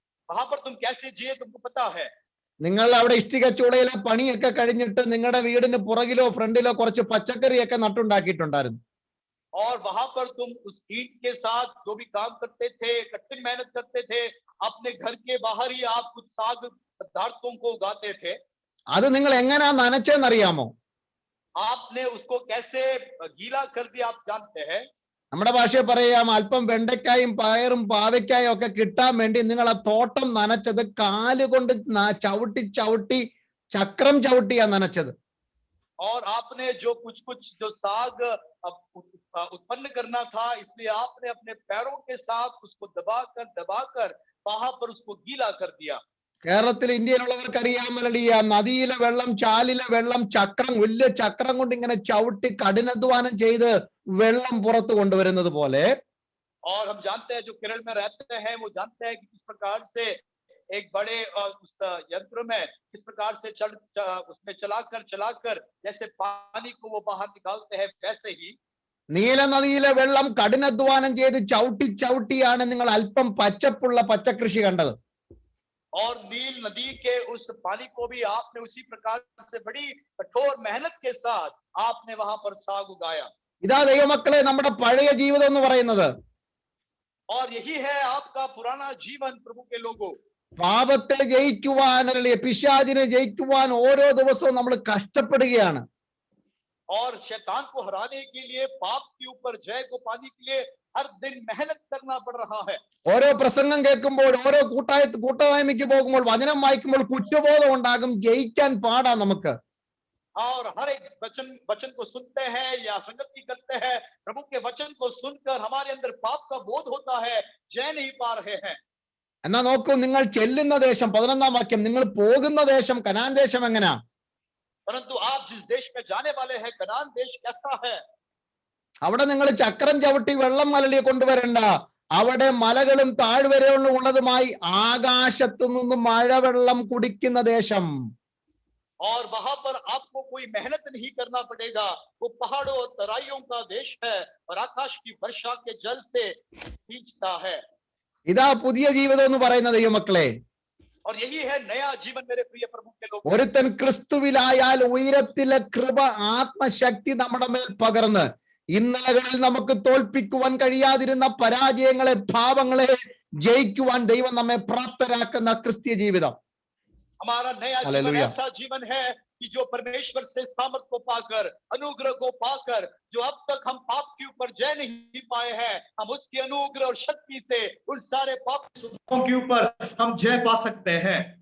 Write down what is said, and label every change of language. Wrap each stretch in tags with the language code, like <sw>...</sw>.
<hi>वहां पर तुम कैसे जिए तुमको पता है।</hi> <ml>നിങ്ങൾ അവിടെ ഇഷ്ടിക ചൂളയിലെ പണിയൊക്കെ കഴിഞ്ഞിട്ട് നിങ്ങളുടെ വീടിന് പുറകിലോ ഫ്രണ്ടിലോ കുറച്ച് പച്ചക്കറിയൊക്കെ നട്ടുണ്ടാക്കിയിട്ടുണ്ടായിരുന്നു.</ml> <hi>और वहां पर तुम उस ईंट के साथ जो भी काम करते थे, कठिन मेहनत करते थे, अपने घर के बाहर ही आप कुछ साग पदार्थों को उगाते थे।</hi> <ml>അത് നിങ്ങൾ എങ്ങനെയാ നനച്ചെന്നറിയാമോ?</ml> <hi>आपने उसको कैसे गीला कर दिया आप जानते हैं।</hi> <ml>നമ്മുടെ ഭാഷയിൽ പറയാം, അല്പം വെണ്ടയ്ക്കായും പയറും പാവയ്ക്കായും ഒക്കെ കിട്ടാൻ വേണ്ടി നിങ്ങൾ ആ തോട്ടം നനച്ചത് കാലുകൊണ്ട് ചവിട്ടി ചവിട്ടി ചക്രം ചവിട്ടിയാ നനച്ചത്.</ml> <hi>और आपने जो कुछ जो साग उत्पन्न करना था, इसलिए आपने अपने पैरों के साथ उसको दबाकर वहां पर उसको गीला कर दिया।</hi> <ml>കേരളത്തിൽ ഇന്ത്യയിലുള്ളവർക്ക് അറിയാമല്ലോ, ഈ നദിയിലെ വെള്ളം ചാലിലെ വെള്ളം ചക്രം വലിയ ചക്രം കൊണ്ട് ഇങ്ങനെ ചവിട്ടി കഠിനാധ്വാനം ചെയ്ത് വെള്ളം പുറത്തു കൊണ്ടുവരുന്നത് പോലെ.</ml> <hi>और हम जानते हैं जो केरल में रहते हैं वो जानते हैं कि किस प्रकार से एक बड़े उस यंत्र में किस प्रकार से उसमें चलाकर जैसे पानी को वो बाहर निकालते हैं, वैसे ही</hi> <ml>നീല നദിയിലെ വെള്ളം കഠിനാധ്വാനം ചെയ്ത് ചവിട്ടി ചവിട്ടിയാണ് നിങ്ങൾ അല്പം പച്ചപ്പുള്ള പച്ചക്കൃഷി കണ്ടത്.</ml> <hi>और नील नदी के उस पानी को भी आपने उसी प्रकार से बड़ी कठोर मेहनत के साथ आपने वहां पर साग उगाया।</hi> <ml>ഇതാ ദൈവമക്കളെ നമ്മുടെ പഴയ ജീവിതം എന്ന് പറയുന്നത്.</ml> <hi>और यही है आपका पुराना जीवन प्रभु के लोगों।</hi> <ml>പാപത്തെ ജയിക്കുവാൻ അല്ലെങ്കിൽ പിശാചിനെ ജയിക്കുവാൻ ഓരോ ദിവസവും നമ്മൾ കഷ്ടപ്പെടുകയാണ്.</ml> <hi>और शैतान को हराने के लिए, पाप के ऊपर जय को पाने के लिए हर दिन मेहनत करना पड़ रहा है।</hi> <ml>ഓരോ പ്രസംഗം കേൾക്കുമ്പോൾ, ഓരോ കൂട്ടായ്മയ്ക്ക് പോകുമ്പോൾ, വചനം വായിക്കുമ്പോൾ കുറ്റബോധം ഉണ്ടാകും, ജയിക്കാൻ പാടാ നമുക്ക്.</ml> <hi>और हर एक वचन को सुनते हैं या संगति करते हैं, प्रभु के वचन को सुनकर हमारे अंदर पाप का बोध होता है, जय नहीं पा रहे हैं।</hi> <ml>എന്നാ നോക്കൂ, നിങ്ങൾ ചെല്ലുന്ന ദേശം 11ാം വാക്യം, നിങ്ങൾ പോകുന്ന ദേശം കനാൻ ദേശം എങ്ങനെയാ?</ml> <hi>परंतु आप जिस देश में जाने वाले हैं, कनान देश कैसा है?</hi> <ml>അവിടെ നിങ്ങൾ ചക്രം ചവിട്ടി വെള്ളം മലലിയെ കൊണ്ടുവരണ്ട. അവിടെ മലകളും താഴ്വരകളും ഉള്ളതുമായി ആകാശത്തു നിന്ന് മഴവെള്ളം കുടിക്കുന്ന ദേശം.</ml> <hi>और वहां पर आपको कोई मेहनत नहीं करना पड़ेगा, वो पहाड़ों और तराइयों का देश है और आकाश की वर्षा के जल से सकता है।</hi> <ml>ഇതാ പുതിയ ജീവിതം എന്ന് പറയുന്ന ദൈവമക്കളെ.</ml> <hi>और यही है नया जीवन मेरे प्रिय प्रभु के लोग।</hi> <ml>ഒരുത്തൻ ക്രിസ്തുവിലായാൽ ഉയരത്തിലെ കൃപ ആത്മശക്തി നമ്മുടെ മേൽ പകർന്ന് ഇന്നലകളിൽ നമുക്ക് തോൽപ്പിക്കുവാൻ കഴിയാതിരുന്ന പരാജയങ്ങളെ ഭാവങ്ങളെ ജയിക്കുവാൻ ദൈവം നമ്മെ പ്രാപ്തരാക്കുന്ന ക്രിസ്തീയ ജീവിതം.</ml> <hi>हमारा नया जीवन हालेलुया। ऐसा जीवन है कि जो परमेश्वर से सामर्थ को पाकर, अनुग्रह को पाकर, जो अब तक हम पाप के ऊपर जय नहीं पाए हैं, हम उसकी अनुग्रह और शक्ति से उन सारे पापों के ऊपर हम जय पा सकते हैं।</hi>